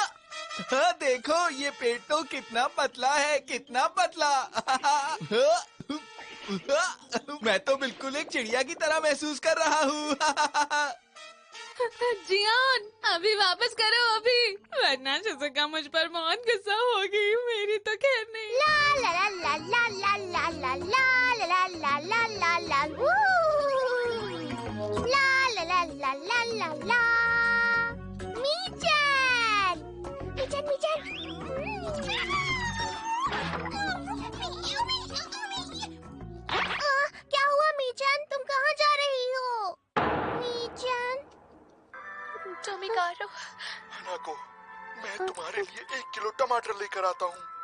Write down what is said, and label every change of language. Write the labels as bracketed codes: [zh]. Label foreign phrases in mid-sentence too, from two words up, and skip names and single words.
[hi] हाँ, देखो ये पेट तो कितना पतला है, कितना पतला। मैं तो बिल्कुल एक चिड़िया की तरह महसूस कर रहा हूँ। जियान, अभी वापस करो अभी, वरना शिजुका मुझ पर बहुत गुस्सा होगी। मेरी तो खैर नहीं। ला ला ला ला ला ला ला ला ला ला ला ला ला वू। ला ला ला ला ला ला ला। मीचन, मीचन, मीचन। क्या हुआ मीचन? तुम कहाँ जा रही हो? हनाको, मैं तुम्हारे लिए 1 किलो टमाटर लेकर आता हूँ।